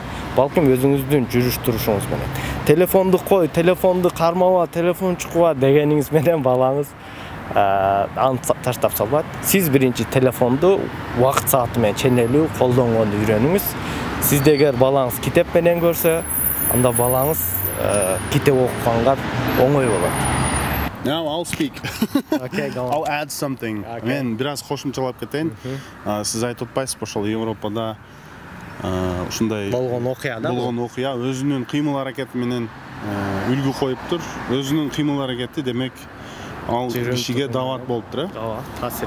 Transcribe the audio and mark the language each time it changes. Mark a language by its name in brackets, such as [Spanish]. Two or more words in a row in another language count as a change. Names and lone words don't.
[Kyrgyz] Балким өзүңүздүн жүрүш турушуңуз менен. Телефонду кой, телефонду кармаба, телефон чукуба дегениңиз менен балаңыз аны таштап салбайт. Сиз биринчи телефонду убакыт сааты менен ченелүү колдонгонду үйрөнүңүз. Сизде эгер балаңыз китеп менен көрсө, анда балаңыз китеп окуганга оңой болот. [English] Now I'll speak. Okay, go on. I'll add something. [Kyrgyz] Мен бираз кошумчалап кетейин. Сиз айтып атпайсызбы, ошол Европада ушундай болгон окуя да. Болгон окуя өзүнүн кыймыл аракети менен үлгү коюптур. Өзүнүн кыймыл аракети демек ал кишиге дават болуптур, Ооба, таасир этет.